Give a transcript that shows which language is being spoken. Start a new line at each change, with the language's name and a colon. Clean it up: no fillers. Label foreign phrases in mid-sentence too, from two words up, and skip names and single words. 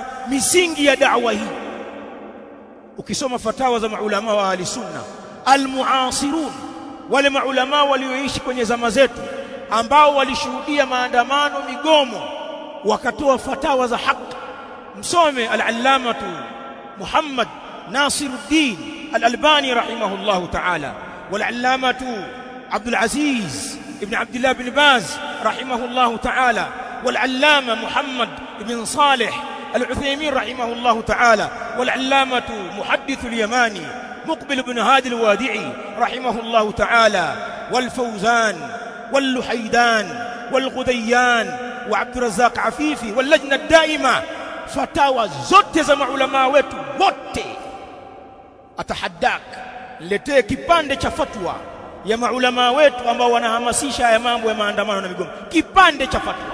Swahili: Misingi ya da'wa hii, ukisoma fatawa za maulama wa
Arabic: أهل السنة المعاصرين,
Swahili: wale maulama walioishi kwenye zama zetu ambao walishuhudia maandamano, migomo, wakatoa fatawa za haki.
Arabic: Msome العلامة محمد ناصر الدين الألباني رحمه الله تعالى، والعلامة عبد العزيز ابن عبد الله بن باز رحمه الله تعالى، والعلامة محمد بن صالح العثيمين رحمه الله تعالى، والعلامة محدث اليمن مقبل بن هادي الوادعي رحمه الله تعالى، والفوزان واللحيدان والغديان وعبد الرزاق عفيفي واللجنة الدائمة.
Swahili: Fatawa zote za maulama wetu wote, atahaddak, letee kipande cha fatwa ya maulama wetu ambao wanahamasisha haya mambo ya maandamano na migomo, kipande cha fatwa.